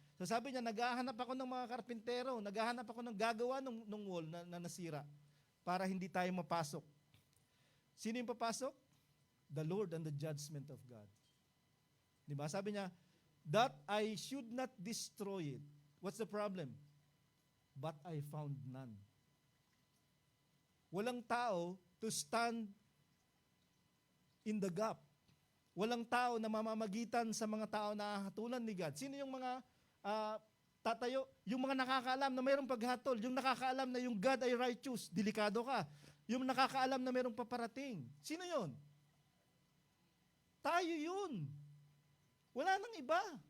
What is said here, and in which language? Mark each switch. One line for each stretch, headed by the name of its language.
Filipino: So sabi niya, naghahanap ako ng mga karpintero, naghahanap ako ng gagawa ng wall na nasira para hindi tayo mapasok. Sino yung papasok?
English: The Lord and the judgment of God. Diba? Sabi niya, that I should not destroy it. What's the problem? But I found none.
Filipino: Walang tao
English: to stand in the gap.
Filipino: Walang tao na mamamagitan sa mga tao na hatulan ni God. Sino yung mga tatayo? Yung mga nakakaalam na mayroong paghatol. Yung nakakaalam na yung God ay righteous. Delikado ka. Yung nakakaalam na mayroong paparating. Sino yun? Tayo yun. Wala nang iba.